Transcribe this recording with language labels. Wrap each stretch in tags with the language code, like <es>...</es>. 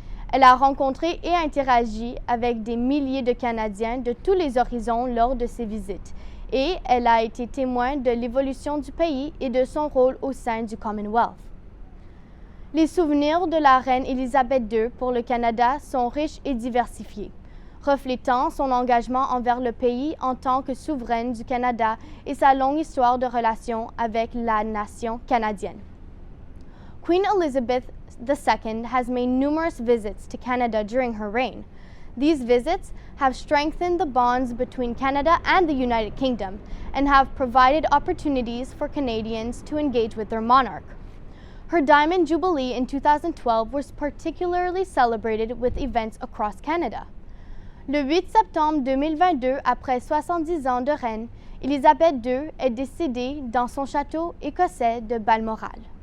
<fr>Elle a rencontré et interagi avec des milliers de Canadiens de tous les horizons lors de ses visites, et elle a été témoin de l'évolution du pays et de son rôle au sein du Commonwealth. Les souvenirs de la reine Élisabeth II pour le Canada sont riches et diversifiés, reflétant son engagement envers le pays en tant que souveraine du Canada et sa longue histoire de relations avec la nation canadienne.</fr> <en>Queen Elizabeth II has made numerous visits to Canada during her reign. These visits have strengthened the bonds between Canada and the United Kingdom and have provided opportunities for Canadians to engage with their monarch. Her Diamond Jubilee in 2012 was particularly celebrated with events across Canada.</en> <fr>Le 8 septembre 2022, après 70 ans de règne, Élisabeth II est décédée dans son château écossais de Balmoral.</fr>